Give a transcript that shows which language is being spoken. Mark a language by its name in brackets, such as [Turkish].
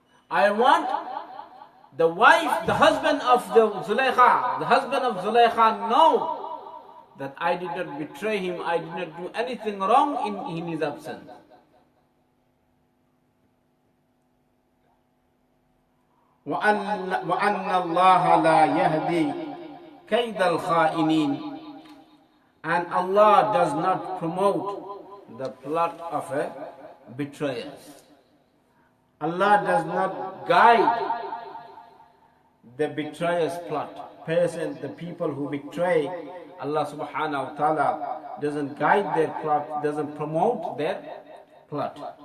[English] I want the wife, the husband of the Zulaykha know that I did not betray him, I did not do anything wrong in his absence. [Arabic] وأن الله لا يهدي كيد الخائنين. [English] And Allah does not promote the plot of a betrayer. Allah does not guide the betrayer's plot. The people who betray Allah subhanahu wa ta'ala doesn't guide their plot, doesn't promote their plot.